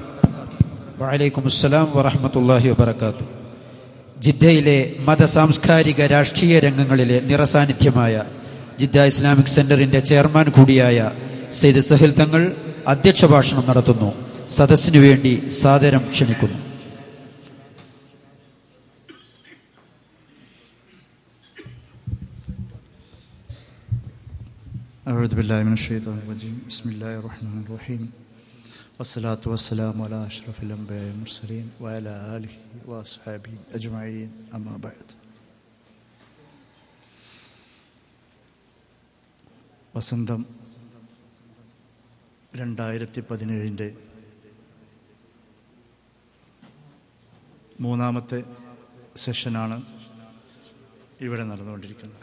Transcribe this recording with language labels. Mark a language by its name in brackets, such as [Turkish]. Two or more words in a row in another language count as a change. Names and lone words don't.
[Arabic] وعليكم السلام ورحمة الله وبركاته. [Malayalam] ജിദ്ദയിലെ മത സാംസ്കാരിക രാഷ്ട്രീയ രംഗങ്ങളിലെ നിറസാന്നിധ്യമായ ജിദ്ദ ഇസ്ലാമിക് സെന്ററിന്റെ ചെയർമാൻ കൂടിയായ സയ്യിദ് സഹൽ തങ്ങൾ അധ്യക്ഷ ഭാഷണം നടത്തുന്നു. സദസ്സിനു വേണ്ടി സാദരം ക്ഷണിക്കുന്നു. [Arabic] أعوذ بالله من الشيطان الرجيم بسم الله الرحمن الرحيم والصلاة والسلام على أشرف الأنبياء والمرسلين وعلى آله وأصحابه أجمعين أما بعد. [Malayalam] വസന്തം 2017 മൂന്നാമത്തെ സെഷനാണ് ഇവിടെ നടന്നുകൊണ്ടിരിക്കുന്നത്.